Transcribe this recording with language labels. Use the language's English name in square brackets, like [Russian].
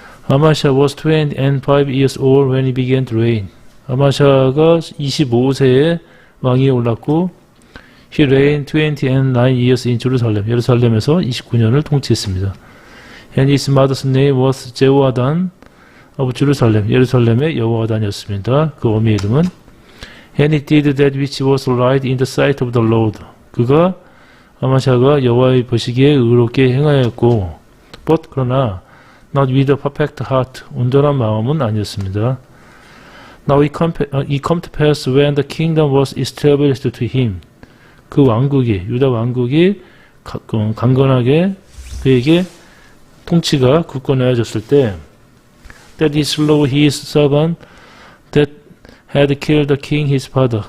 [English] Amasha was 25 years old when he began to reign. [Korean] 아마샤가 25세에 왕위에 올랐고, [English] he reigned 29 years in Jerusalem. [Korean] 예루살렘에서 29년을 통치했습니다. [English] And his mother's name was 제호아단 of Jerusalem. [Korean] 예루살렘의 여호아단이었습니다. 그 어미의 이름은 [English] And he did that which was right in the sight of the Lord. [Korean] 그가 아마샤가 여호와의 보시기에 의롭게 행하였고, but 그러나 [English] not with a perfect heart. [Korean] 온전한 마음은 아니었습니다. [English] Now it come to pass when the kingdom was established to him. [Korean] 그 왕국이, 유다 왕국이 강건하게 그에게 통치가 굳건해졌을 때, [English] that he slew his servant that had killed the king his father.